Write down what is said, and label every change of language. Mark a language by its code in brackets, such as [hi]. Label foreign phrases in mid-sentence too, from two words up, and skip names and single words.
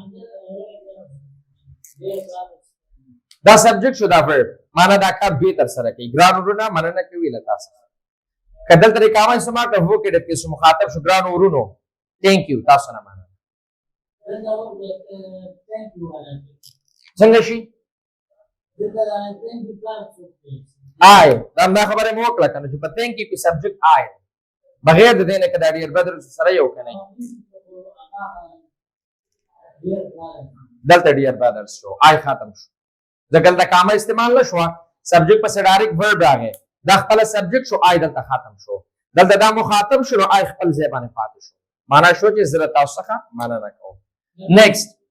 [ps] دا سبجیکټ شو دا verb معنا دا کار دوی تر سره کوي ګران ورونه مننه کوي له تا څخه که دلته د کامه استعمال کړه vocative کې مخاطب شو ګران ورونو [en] thank you [ps] تاسو نه مننه څنګه شي I دا خبره مو وکړه کنه چې په [en] thank you [ps] کې سبجیکټ I بغیر د دې نه کدا [en] dear brothers [ps] سره یو کنه دلته [en] dear brothers [ps] شو I ختم شو ځکه دا کامه استعمال نه شو سبجیکټ په [en] direct verb [ps] راغی دا خپل سبجیکټ شو I دلته ختم شو دلته دا مخاطب شو I خپل ځای باندې پاتې شو معنا شو چې زه تاسو څخه مننه کوم next